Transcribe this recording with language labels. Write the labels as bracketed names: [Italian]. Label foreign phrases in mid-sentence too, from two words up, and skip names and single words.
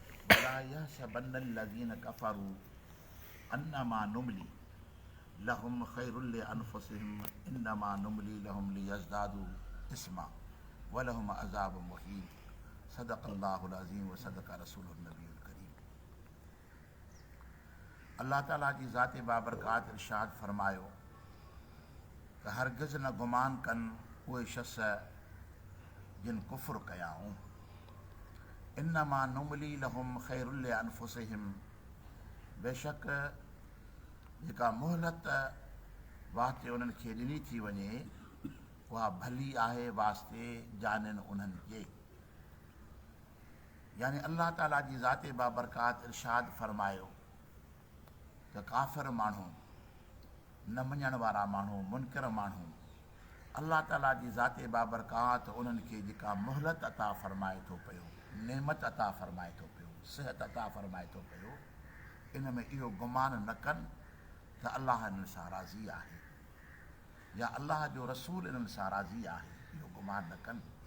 [Arabic] ولا يحسبن الذين كفروا أنما نملي لهم خير لأنفسهم إنما نملي لهم ليزدادوا إثما ولهم عذاب مهين. صدق الله العظيم وصدق رسوله النبي الكريم. [Sindhi] اللہ تعالیٰ جي ذات بابرڪات ارشاد فرمايو ته هرگز نه گمان ڪن اهي شخص جن ڪفر ڪيائون. [Arabic] إنما نملي لهم خير لأنفسهم، [Sindhi] بيشڪ جيڪا مهلت واسطي انهن کي ڏني ٿي وڃي، اها ڀلي آهي واسطي جانن انهن جي. يعني الله تعاليٰ جي ذات بابرڪات ارشاد فرمايو ته ڪافر ماڻهو، نه مڃڻ وارا ماڻهو، منڪر ماڻهو، الله تعاليٰ جي ذات بابرڪات انهن کي جيڪا مهلت عطا فرمائي ٿو پيو، نعمت عطا فرمائي ٿو پيو، صحت عطا فرمائي ٿو پيو، ان ۾ اهو گمان نه ڪن ته الله انهن سان راضي آهي يا الله جو رسول انهن سان راضي آهي، اهو گمان نه ڪن.